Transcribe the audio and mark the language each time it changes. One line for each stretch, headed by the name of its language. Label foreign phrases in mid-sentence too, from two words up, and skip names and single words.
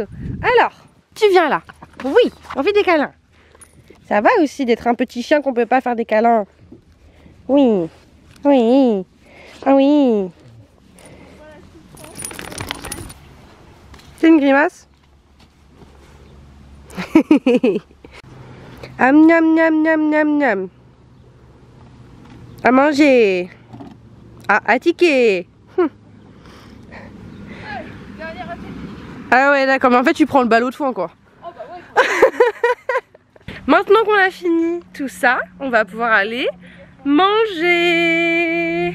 French: Alors, tu viens là. Oui, on fait des câlins. Ça va aussi d'être un petit chien qu'on peut pas faire des câlins. Oui. Oui. Ah oui. C'est une grimace. Am nam nam nam nam nam. À manger. À tiquer. Ah ouais d'accord, mais en fait tu prends le ballot de foin quoi. Oh bah ouais. Maintenant qu'on a fini tout ça, on va pouvoir aller manger.